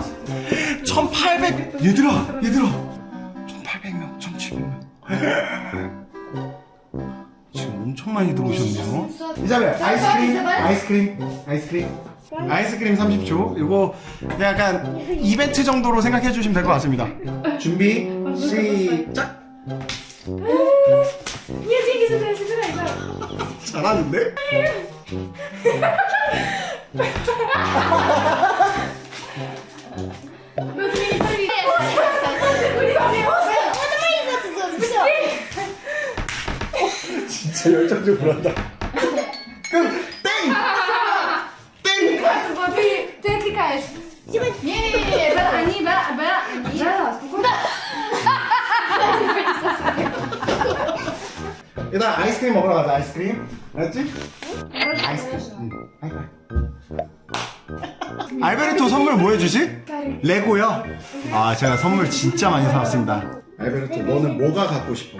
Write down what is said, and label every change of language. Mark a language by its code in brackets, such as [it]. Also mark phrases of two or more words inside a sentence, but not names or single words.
[ko] 1800 얘들아 1800명 1700명 지금 엄청 많이 들어오셨네요. 이자벨 아이스크림 30초. 이거 약간 이벤트 정도로 생각해 주시면 될 것 같습니다. 준비 시작. [ru] Нет, деньги забирай, да. [ko] 잘하는데? 진짜 열정적으로 한다. 그럼 땡! 땡! [ru] Ты отвлекаешь. Не-не-не, Белла, спокойно. [ko] 일단 아이스크림 먹으러 가자. 아이스크림 알았지? 아이스크림 알베르토 선물 뭐 해주지? 레고요? 아 제가 선물 진짜 많이 사왔습니다. 알베르토 너는 뭐가 갖고 싶어?